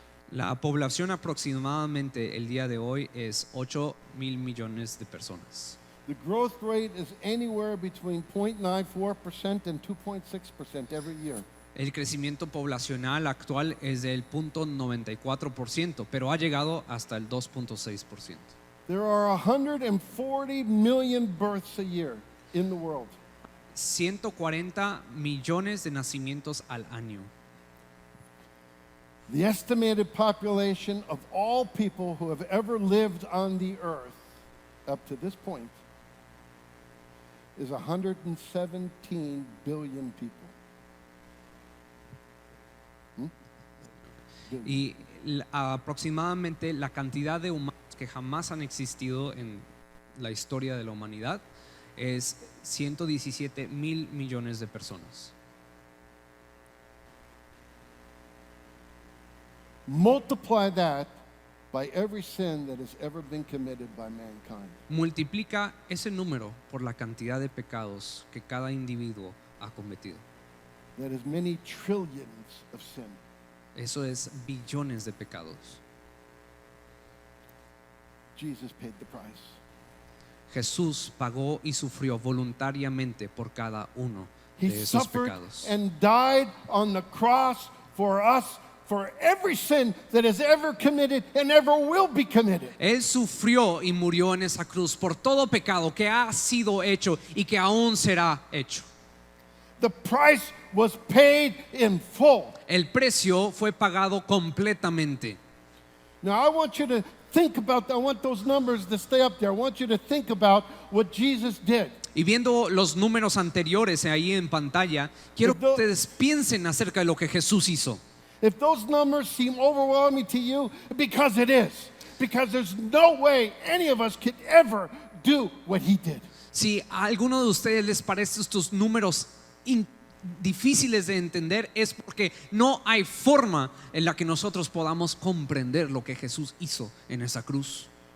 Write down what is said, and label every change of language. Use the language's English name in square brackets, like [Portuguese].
[Spanish] La población aproximadamente el día de hoy es 8,000 millones de personas. [English] The growth rate is anywhere between 0.94% and 2.6% every year. [Spanish] El crecimiento poblacional actual es del 0.94%, pero ha llegado hasta el 2.6%. [English] There are 140 million births a year in the world. [Spanish] 140 millones de nacimientos al año. [English] The estimated population of all people who have ever lived on the earth up to this point is 117 billion people. [Spanish] Y aproximadamente la cantidad de humanos que jamás han existido en la historia de la humanidad es 117,000 millones de personas. [English] Multiply that by every sin that has ever been committed by mankind. [Spanish] Multiplica ese número por la cantidad de pecados que cada individuo ha cometido. [English] That is many trillions of sin. [Spanish] Eso es billones de pecados. [English] Jesus paid the price. [Spanish] Jesús pagó y sufrió voluntariamente por cada uno [English] He [Spanish] de esos [English] suffered [Spanish] pecados. [English] and died on the cross for us, for every sin that is ever committed and ever will be committed. [Spanish] Él sufrió y murió en esa cruz por todo pecado que ha sido hecho y que aún será hecho. [English] The price was paid in full. [Spanish] El precio fue pagado completamente. [English] Now I want you to think about that. I want those numbers to stay up there. I want you to think about what Jesus did. [Spanish] Y viendo los números anteriores ahí en pantalla, quiero que ustedes piensen acerca de lo que Jesús hizo. [English] If those numbers seem overwhelming to you, because it is. Because there's no way any of us could ever do what he did. [Spanish] Si a alguno de ustedes les parece estos números difíciles de entender, es porque no hay forma en la que nosotros podamos comprender lo que Jesús hizo en esa cruz.